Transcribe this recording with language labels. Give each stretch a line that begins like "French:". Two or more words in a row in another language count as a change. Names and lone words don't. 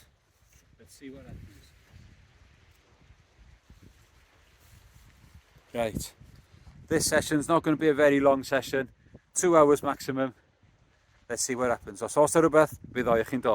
English: Let's see what happens. Right. This session's not going to be a very long session. 2 hours maximum. Let's see what happens.
Welsh: Os oes 'na rywbeth, bydd o i chi'n dod.